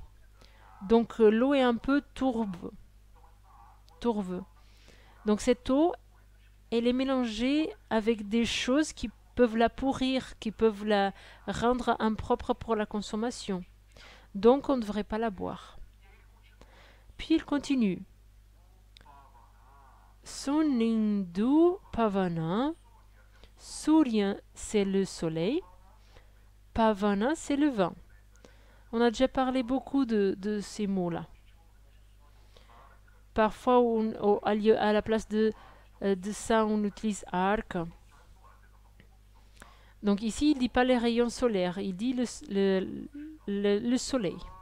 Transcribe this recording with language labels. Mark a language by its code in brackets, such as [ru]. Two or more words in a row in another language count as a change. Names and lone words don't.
[fr] Donc l'eau est un peu tourbe. Donc cette eau, elle est mélangée avec des choses qui peuvent la pourrir, qui peuvent la rendre impropre pour la consommation. Donc on ne devrait pas la boire. Puis il continue. [sa] सुनिन्दु पवन. [fr] Surya, c'est le soleil. Pavana, c'est le vent. On a déjà parlé beaucoup de ces mots-là. Parfois, à la place de de ça, on utilise arc. Donc ici, il ne dit pas les rayons solaires, il dit le soleil.